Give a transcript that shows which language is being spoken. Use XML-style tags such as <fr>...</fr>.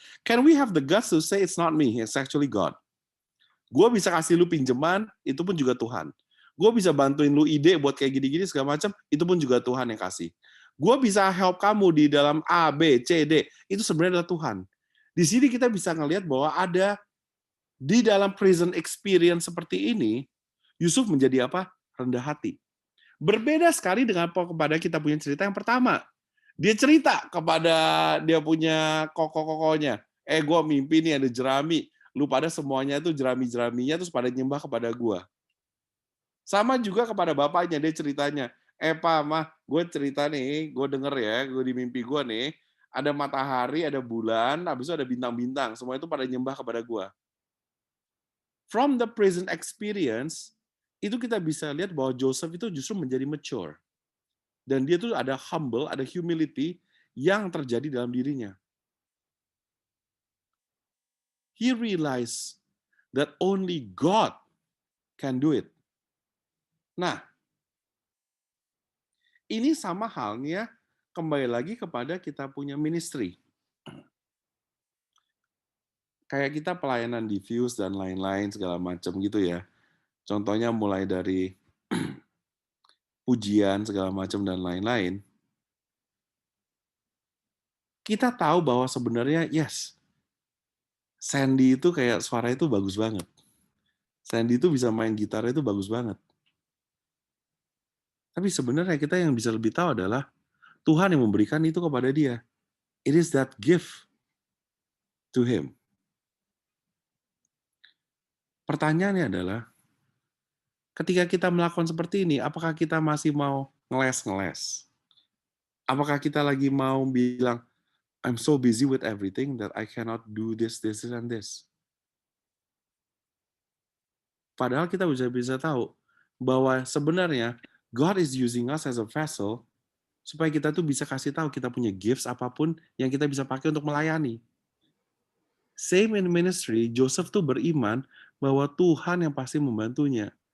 <en>Can we have the guts to say it's not me, it's actually God.</en> <id>Gue bisa kasih lu pinjaman, itu pun juga Tuhan. Gue bisa bantuin lu ide buat kayak gini-gini segala macam, itu pun juga Tuhan yang kasih. Gue bisa help kamu di dalam A, B, C, D, itu sebenarnya adalah Tuhan. Di sini kita bisa ngelihat bahwa ada di dalam prison experience seperti ini, Yusuf menjadi apa? Rendah hati. Berbeda sekali dengan kepada kita punya cerita yang pertama. Dia cerita kepada dia punya koko-kokonya. Gue mimpi nih ada jerami. Lu pada semuanya tuh jerami-jeraminya terus pada nyembah kepada gue. Sama juga kepada bapaknya, dia ceritanya. Pak, mah, gue cerita nih, gue denger ya, gue di mimpi gue nih, ada matahari, ada bulan, habis itu ada bintang-bintang. Semua itu pada nyembah kepada gue.</id> <en>From the present experience,</en> <id>itu kita bisa lihat bahwa Joseph itu justru menjadi mature. Dan dia tuh ada humble, ada humility yang terjadi dalam dirinya.</id> <en>He realized that only God can do it.</en> <id>Nah, ini sama halnya kembali lagi kepada kita punya ministry. Kayak kita pelayanan di Fuse dan lain-lain segala macam gitu ya. Contohnya mulai dari pujian segala macam dan lain-lain, kita tahu bahwa sebenarnya yes, Sandy itu kayak suara itu bagus banget. Sandy itu bisa main gitar itu bagus banget. Tapi sebenarnya kita yang bisa lebih tahu adalah Tuhan yang memberikan itu kepada dia.</id> <en>It is that gift to him.</en> <id>Pertanyaannya adalah, ketika kita melakukan seperti ini, apakah kita masih mau ngeles-ngeles? Apakah kita lagi mau bilang,</id> <en>I'm so busy with everything that I cannot do this, this, and this.</en> <id>Padahal kita bisa tahu bahwa sebenarnya</id> <en>God is using us as a vessel</en> <id>supaya kita tuh bisa kasih tahu kita punya gifts apapun yang kita bisa pakai untuk melayani.</id> <en>Same in ministry,</en> <id>Joseph tuh beriman bahwa Tuhan yang pasti membantunya.</id>